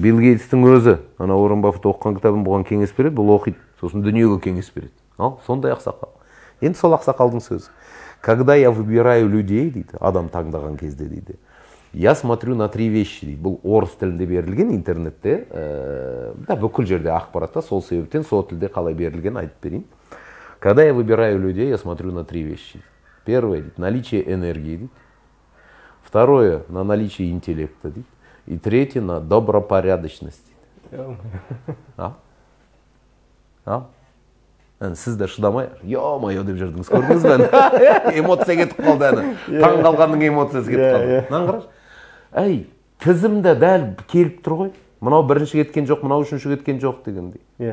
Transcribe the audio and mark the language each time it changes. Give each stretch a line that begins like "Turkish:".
Kazakh: Билл Гейтстің өзі ана Уоррен Баффет оқыған кітабын бұған кеңес береді, бұл оқиды, сосын дүниеге кеңес береді. Ал сондай ақсақал. Енді сол ақсақалдың сөзі.
Russian: Когда я выбираю людей,
Kazakh: дейді, адам таңдаған кезде, дейді,
Russian: я смотрю на 3 вещи,
Kazakh: дейді. Бұл орыс тілінде берілген интернетте, бүкіл жерде ақпаратта, сол себептен сол тілде қалай берілген айтып берейін.
Russian: Когда я выбираю людей, я смотрю на 3 вещи. Первое, дейді, наличие энергии, дейді. Второе, на наличие интеллекта, дейді. И третье, на добропорядочность.
Kazakh: Сіз де шыдамай, ё-моё деп жүрдіңіз, көрдіңіз бе? Эмоция кетіп қалды әні. Таң қалғанның эмоциясы кетіп қалды. Нан қараш? Әй, тізімде дәл келіп тұр ғой. Мынау бірінші кеткен жоқ, мынау үшінші кеткен жоқ дегендей.